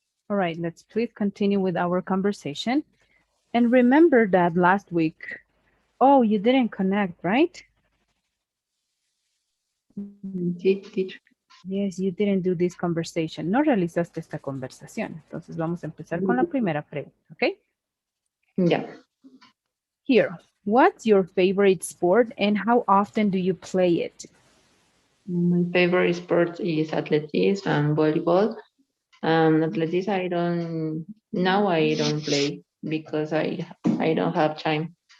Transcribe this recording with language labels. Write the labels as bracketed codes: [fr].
[en] All right, let's please continue with our conversation. And remember that last week, oh, you didn't connect, right? Teacher. Yes, you didn't do this conversation. [es] No realizaste esta conversación. Entonces vamos a empezar con la primera pregunta, ¿ok? [en] Yeah. Here, what's your favorite sport and how often do you play it? My favorite sport is athletics and volleyball. Athletics, I don't play because I don't have time.